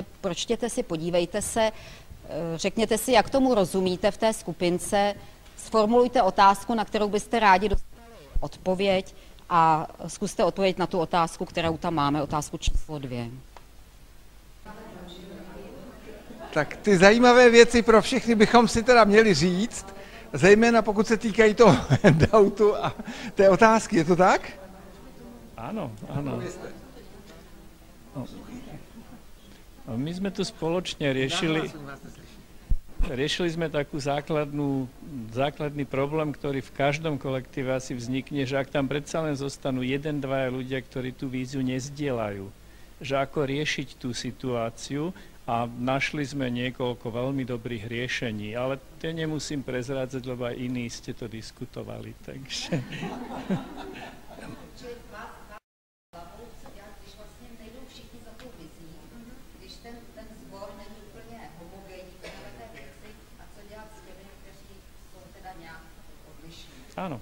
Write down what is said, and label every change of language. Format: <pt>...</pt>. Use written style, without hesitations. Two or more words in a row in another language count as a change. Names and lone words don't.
<cs>Pročtěte si, podívejte se, řekněte si, jak tomu rozumíte v té skupince, sformulujte otázku, na kterou byste rádi dostali odpověď, a zkuste odpovědět na tu otázku, kterou tam máme, otázku číslo 2. Tak ty zajímavé věci pro všechny bychom si teda měli říct, zejména pokud se týkají toho handoutu a té otázky, je to tak?</cs> <sk>Áno, áno. No, my sme tu spoločne riešili sme takú základný problém, ktorý v každom kolektíve asi vznikne, že ak tam predsa len zostanú 1-2 ľudia, ktorí tú víziu nezdieľajú, že ako riešiť tú situáciu, a našli sme niekoľko veľmi dobrých riešení, ale tie nemusím prezrádzať, lebo aj iní ste to diskutovali, takže... Áno.</sk>